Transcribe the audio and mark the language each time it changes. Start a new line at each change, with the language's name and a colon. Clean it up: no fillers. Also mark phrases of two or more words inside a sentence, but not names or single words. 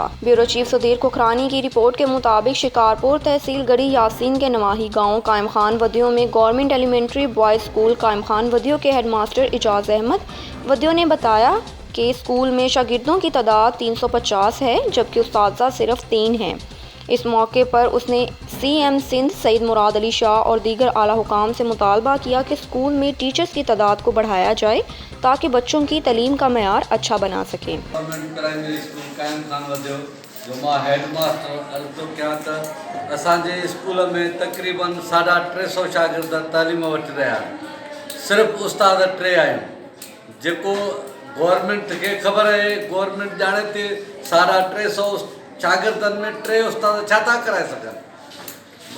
Urdu: بیورو چیف صدیر کھکھرانی کی رپورٹ کے مطابق شکارپور تحصیل گڑھی یاسین کے نواحی گاؤں قائم خان ودیو میں گورنمنٹ ایلیمنٹری بوائز اسکول قائم خان ودیو کے ہیڈ ماسٹر اعجاز احمد ودیو نے بتایا کہ اسکول میں شاگردوں کی تعداد 350 ہے جبکہ اساتذہ صرف 3 ہیں۔ اس موقع پر اس نے سی ایم سندھ سعید مراد علی شاہ اور دیگر اعلیٰ حکام سے مطالبہ کیا کہ اسکول میں ٹیچرز کی تعداد کو بڑھایا جائے تاکہ بچوں کی تعلیم کا معیار اچھا بنا سکیں۔
Sindhi: گورنمنٹ پرائمری اسکول قائم خان ودیو جو मां हेड मास्टर अर्ज़ो कयां त असांजे स्कूल में तक़रीबन 350 शागिर्द तालीम वठी रहिया आहिनि, सिर्फ़ु उस्ताद 3 आहियूं। जेको गवर्नमेंट खे ख़बर आहे, गवर्नमेंट ॼाणे थी 350 शागिर्दनि में 3 उस्ताद छा था कराए सघनि।